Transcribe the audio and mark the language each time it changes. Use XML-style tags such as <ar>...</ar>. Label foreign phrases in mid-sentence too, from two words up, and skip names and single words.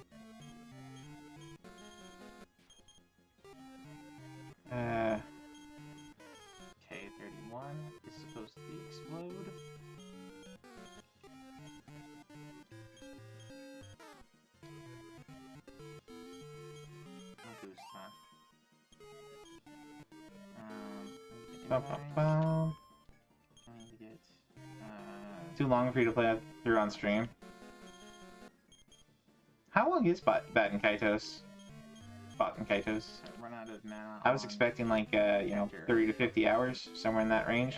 <en>Okay, 31 is supposed to be explode. No boost, huh? Ba-ba-bum. I need to get, Too long for you to play through on stream. How long is Baten Kaitos? Baten Kaitos. run out of mana. I was on expecting like, you know, 30 to 50 hours, somewhere in that range.</en>